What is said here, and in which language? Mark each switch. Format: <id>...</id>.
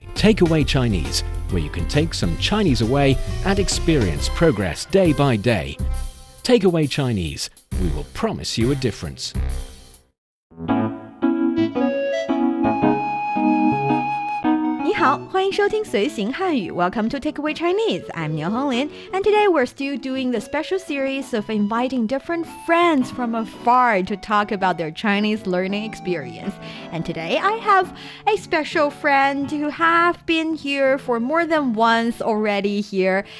<en>Takeaway Chinese, where you can take some Chinese away and experience progress day by day. Takeaway Chinese, we will promise you a difference.</en> <zh>你好，欢迎收听随行汉语</zh> <en>Welcome to Takeaway Chinese. I'm Nian Honglin, and today we're still doing the special series of inviting different friends from afar to talk about their Chinese learning experience. And today I have a special friend who have been here for more than once already here.</en>